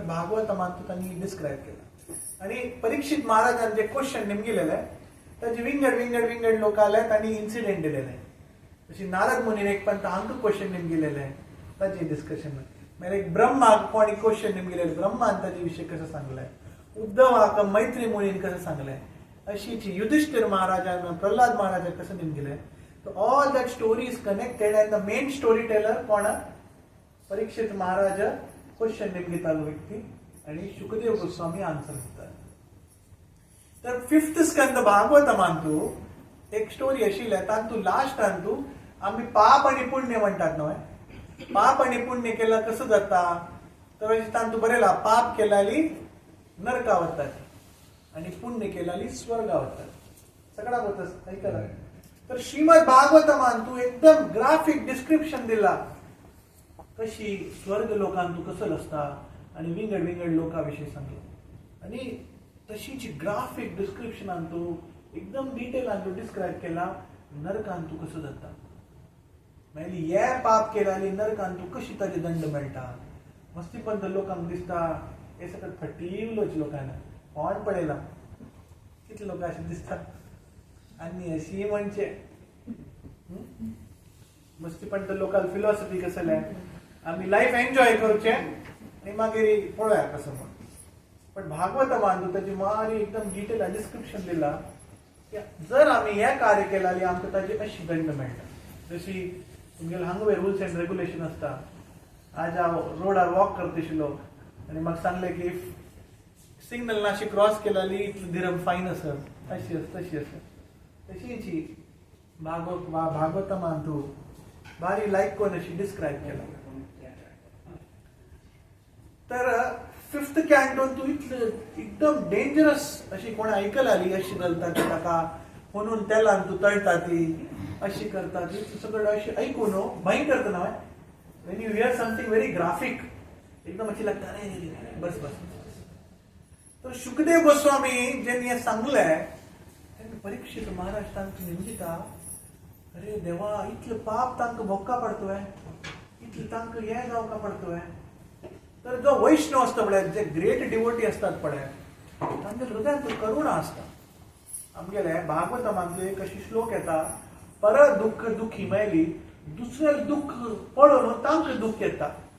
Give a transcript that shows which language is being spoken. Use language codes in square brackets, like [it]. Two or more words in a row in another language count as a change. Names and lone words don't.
[kok] भागवतांत तांणी डिस्क्रायब केला आनी परीक्षित महाराजान जे क्वेश्चन नेमगिलेले ताजे विंगड लोक आले तांणी इन्सिडेंट दिलेले जशी नारद मुनीन एक पण हांकां क्वेश्चन नेमगिलेले ताजे डिस्कशन मागीर एक ब्रह्माक कोणी क्वेश्चन नेमगिलेले ब्रह्मान ताजे विशय कसं सांगलें उद्धवाक मैत्री मुनीन कसं सांगलें अशीची युधिष्ठिर महाराजान प्रल्हाद महाराजान कसं नेमगिलें [en] So all that story is connected and the main storyteller [kok] कोण परीक्षित महाराज क्वेश्चन नेमगितालो व्यक्ती आणि शुकदेव गोस्वामी आन्सर दितात तर 5th स्कंद भागवतमांतू एक स्टोरी आशिल्ली तांतू लास्टांतू आम्ही पाप आणि पुण्य म्हणतात न्हय पाप आणि पुण्य केला कसं जाता तर तांतू बरेला पाप केलाली नरका वतात आणि पुण्य केलाली स्वर्गा वतात सगळा होतच ऐकला तर श्रीमद भागवतमांतू एकदम [en] graphic description [kok] दिला कशी स्वर्ग लोकांतू कसं असता आणि विंगड लोकांविषयी सांगलो आणि तशीची ग्राफिक डिस्क्रिप्शनांतू एकदम डिटेलांतू डिस्क्राईब केला नरकांतू कसं जाता मागीर हे पाप केलाली नरकांतू कशी ताजे दंड मेळटा मस्तीपंत लोकांक दिसता हे सगळं फटिवलोच लोकांना कोण पडयला कितले लोक असे दिसतात आणि अशी म्हणजे मस्तीपंत [en] local philosophy [kok] कसं आम्ही [en] life enjoy [kok] करचे आणि मागीर पळोवया कसं म्हण पण भागवतमांतू ताची मारी एकदम [en] detail description [kok] दिला जर आम्ही हे कार्य केलाली आमकां ताजी अशी दंड मेळटा जशी तुमगेले हांगा [en] rules and regulation [kok] असता आज हांव रोडार वॉक करता आशिल्लो आनी म्हाका सांगलें की सिग्नल नाशी क्रॉस केलाली इतलें दिरम फायन आसत अशी आसत तशीची भागवतमांतू बारी लायक कोण अशी डिस्क्रायब केला तर 5th कॅन्टोन तू इतलं एकदम डेंजरस अशी कोण आयकलाली अशी घालता ती ताका म्हणून तेलान तू तळटा ती अशी करता ती सगळं अशी ऐकून भयंकर तर नव्हे [en] when you hear something very graphic [kok] एकदम अशी लागता अरे बस तर शुकदेव गोस्वामी ज्यांनी हे सांगलंय परीक्षित महाराज तांकां निंदिता अरे देवा इतलं पाप तांकां भोगका पडतोय इतलं तांकां हे जावका पडतोय तर जो वैष्णव असता पळय जे [en] great devotee [kok] असतात पळय तांच्या हृदयात करुणा असता आमगेले भागवतांत एक अशी श्लोक येता पर दुःख दुखी मेली दुसरे दुःख पळोवन तांकां दुःख येता